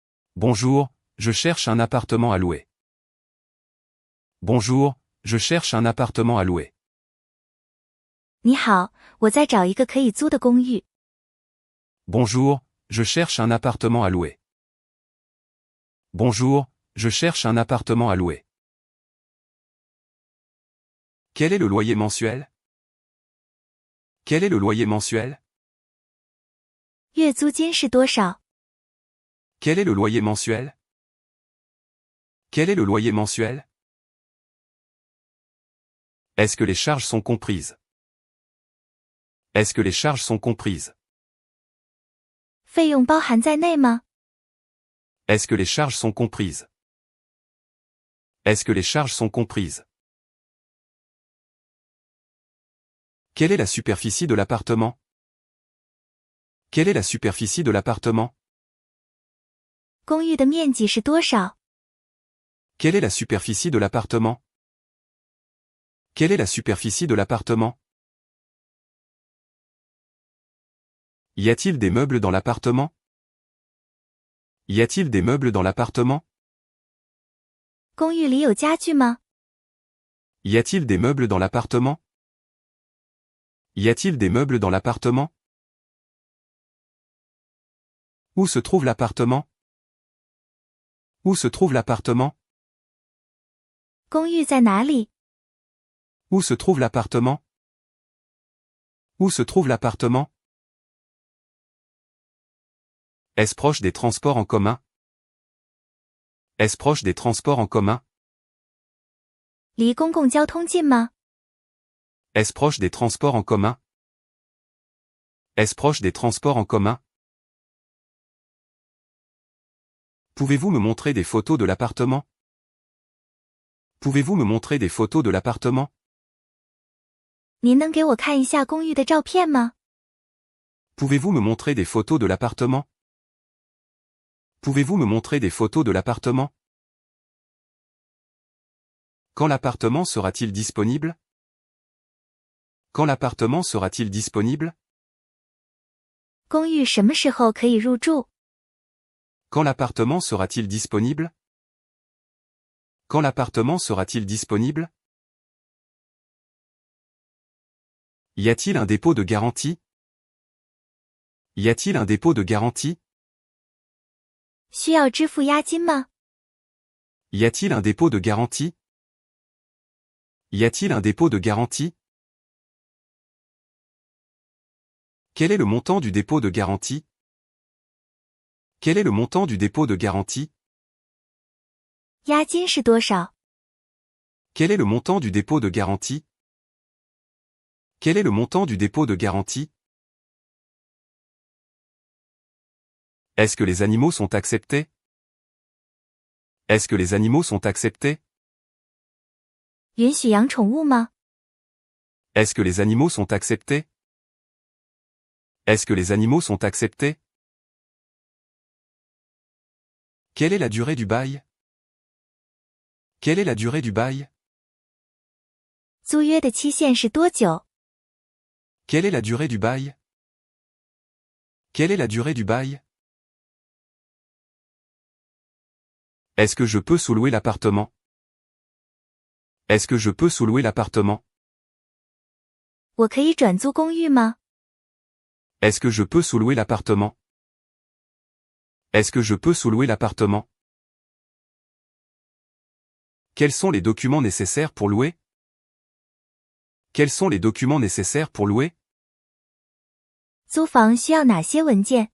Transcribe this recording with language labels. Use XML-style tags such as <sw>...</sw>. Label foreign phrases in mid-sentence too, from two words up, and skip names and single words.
<fr>Bonjour, je cherche un appartement à louer. Bonjour, je cherche un appartement à louer.</fr> <zh>你好，我在找一个可以租的公寓。</zh> <fr>Bonjour, je cherche un appartement à louer. Bonjour, je cherche un appartement à louer. Quel est le loyer mensuel? Quel est le loyer mensuel?</fr> <zh>月租金是多少？</zh> <fr>Quel est le loyer mensuel? Quel est le loyer mensuel? Est-ce que les charges sont comprises? Est-ce que les charges sont comprises?</fr> <zh>费用包含在内吗？</zh> <fr>Est-ce que les charges sont comprises? Est-ce que les charges sont comprises? Quelle est la superficie de l'appartement? Quelle est la superficie de l'appartement?</fr> <zh>公寓的面积是多少？</zh> <fr>Quelle est la superficie de l'appartement? Quelle est la superficie de l'appartement? Y a-t-il des meubles dans l'appartement? Y a-t-il des meubles dans l'appartement?</fr> <zh>公寓里有家具吗？</zh> <fr>Y a-t-il des meubles dans l'appartement? Y a-t-il des meubles dans l'appartement? Où se trouve l'appartement? Où se trouve l'appartement?</fr> <zh>公寓在哪里？</zh> <fr>Où se trouve l'appartement? Où se trouve l'appartement? Est-ce proche des transports en commun? Est-ce proche des transports en commun?</fr> <zh>离公共交通近吗？</zh> <fr>Est-ce proche des transports en commun? Est-ce proche des transports en commun? Pouvez-vous me montrer des photos de l'appartement? Pouvez-vous me montrer des photos de l'appartement?</fr> <zh>您能给我看一下公寓的照片吗？</zh> <fr>Pouvez-vous me montrer des photos de l'appartement? Pouvez-vous me montrer des photos de l'appartement? Quand l'appartement sera-t-il disponible? Quand l'appartement sera-t-il disponible?</fr> <zh>公寓什么时候可以入住？</zh> <fr>Quand l'appartement sera-t-il disponible? Quand l'appartement sera-t-il disponible? Y a-t-il un dépôt de garantie? Y a-t-il un dépôt de garantie?</fr> <zh>需要支付押金吗？</zh> <fr>Y a-t-il un dépôt de garantie? Y a-t-il un dépôt de garantie? Quel est le montant du dépôt de garantie? Quel est le montant du dépôt de garantie?</fr> <zh>押金是多少？</zh> <fr>Quel est le montant du dépôt de garantie? Quel est le montant du dépôt de garantie? Est-ce que les animaux sont acceptés? Est-ce que les animaux sont acceptés?</fr> <zh>允许养宠物吗？</zh> <fr>Est-ce que les animaux sont acceptés? Est-ce que les animaux sont acceptés? Quelle est la durée du bail? Quelle est la durée du bail?</fr> <zh>租约的期限是多久？</zh> <fr>Quelle est la durée du bail? Quelle est la durée du bail? Est-ce que je peux sous-louer l'appartement? Est-ce que je peux sous-louer l'appartement?</fr> <zh>我可以转租公寓吗？</zh> <fr>Est-ce que je peux sous-louer l'appartement? Est-ce que je peux sous-louer l'appartement? Quels sont les documents nécessaires pour louer? Quels sont les documents nécessaires pour louer?</fr> <zh>租房需要哪些文件？</zh>